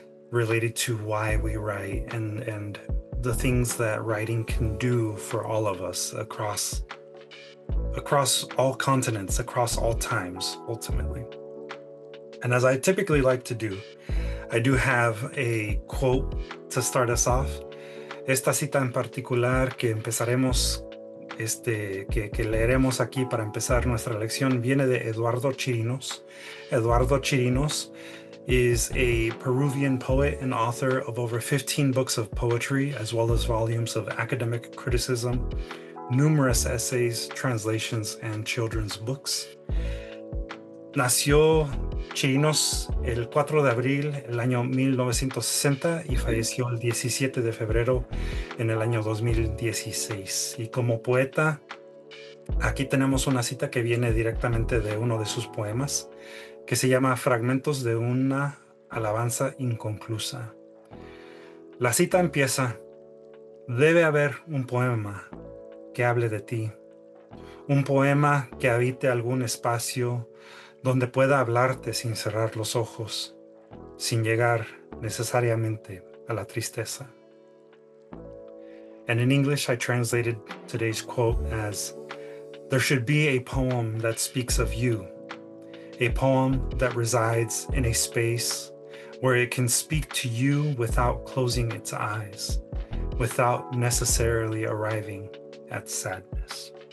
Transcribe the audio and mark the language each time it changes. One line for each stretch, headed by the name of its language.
English: related to why we write and the things that writing can do for all of us across all continents, across all times, ultimately. And as I typically like to do, I do have a quote to start us off.
Spanish: Esta cita en particular que empezaremos, que leeremos aquí para empezar nuestra lección, viene de Eduardo Chirinos.
English: Eduardo Chirinos is a Peruvian poet and author of over 15 books of poetry, as well as volumes of academic criticism, numerous essays, translations, and children's books.
Spanish: Nació Chirinos el 4 de abril del año 1960 y falleció el 17 de febrero en el año 2016. Y como poeta, aquí tenemos una cita que viene directamente de uno de sus poemas, que se llama Fragmentos de una alabanza inconclusa. La cita empieza: debe haber un poema que hable de ti, un poema que habite algún espacio donde pueda hablarte sin cerrar los ojos, sin llegar necesariamente a la tristeza.
English: And in English, I translated today's quote as, there should be a poem that speaks of you, a poem that resides in a space where it can speak to you without closing its eyes, without necessarily arriving at sadness.